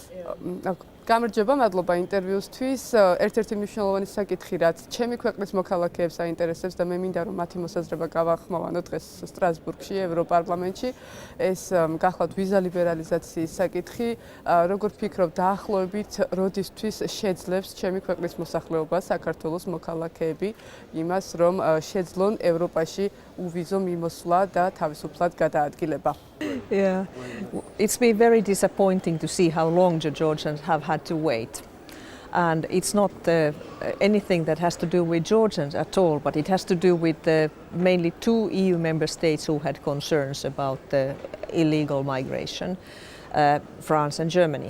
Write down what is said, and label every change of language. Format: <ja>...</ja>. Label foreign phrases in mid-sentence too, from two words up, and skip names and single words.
<ka>გამარჯობა, მადლობა ინტერვიუსთვის. ერთ-ერთი მნიშვნელოვანი საკითხი, რაც ჩემი ქვეყნის მოქალაქეებს აინტერესებს და მე მინდა რომ მათი მოსაზრება გავახმოვანო დღეს სტრასბურგში, ევროპარლამენტში, ეს გახლავთ ვიზა ლიბერალიზაციის საკითხი. როგორ ფიქრობ, დაახლოებით როდისთვის შეძლებს ჩემი ქვეყნის მოსახლეობა, საქართველოს მოქალაქეები იმას, რომ შეძლონ ევროპაში uvizო მიმოსვლა და თავისუფლად გადაადგილება?</ka> <en>Yeah, it's been very disappointing to see how long the Georgians have had to wait. And it's not anything that has to do with Georgians at all, but it has to do with mainly two EU member states who had concerns about illegal migration, France and Germany.</en>